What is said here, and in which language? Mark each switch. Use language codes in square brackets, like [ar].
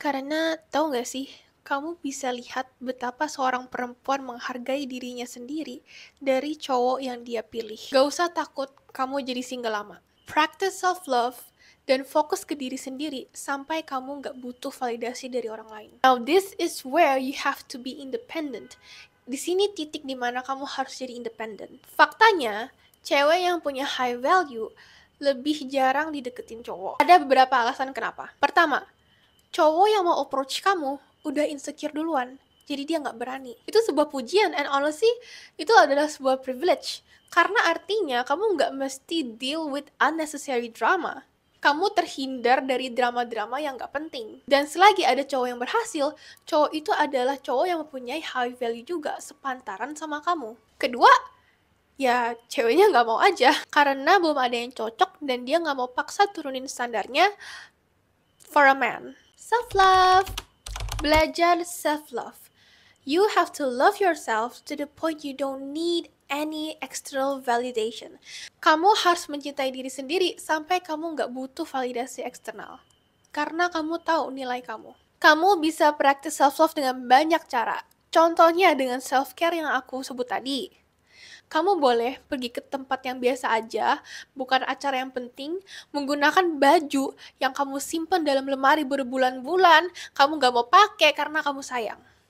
[id] Karena tahu nggak sih, kamu bisa lihat betapa seorang perempuan menghargai dirinya sendiri dari cowok yang dia pilih. Gak usah takut kamu jadi single lama. Practice self-love dan fokus ke diri sendiri sampai kamu gak butuh validasi dari orang lain. [en] Now this is where you have to be independent. [id] Di sini titik dimana kamu harus jadi independent. Faktanya, cewek yang punya high value lebih jarang dideketin cowok. Ada beberapa alasan kenapa. Pertama, cowok yang mau approach kamu udah insecure duluan, jadi dia nggak berani. Itu sebuah pujian, [en] and honestly, [id] itu adalah sebuah privilege. Karena artinya kamu nggak mesti [en] deal with unnecessary drama. [id] Kamu terhindar dari drama-drama yang nggak penting. Dan selagi ada cowok yang berhasil, cowok itu adalah cowok yang mempunyai high value juga, sepantaran sama kamu. Kedua, ya ceweknya nggak mau aja, karena belum ada yang cocok dan dia nggak mau paksa turunin standarnya [en] for a man. [id] Self-love. Belajar self-love. [en] You have to love yourself to the point you don't need any external validation. [id] Kamu harus mencintai diri sendiri sampai kamu nggak butuh validasi eksternal. Karena kamu tahu nilai kamu. Kamu bisa practice self-love dengan banyak cara. Contohnya dengan self-care yang aku sebut tadi. Kamu boleh pergi ke tempat yang biasa aja, bukan acara yang penting, menggunakan baju yang kamu simpan dalam lemari berbulan-bulan, kamu gak mau pakai karena kamu sayang.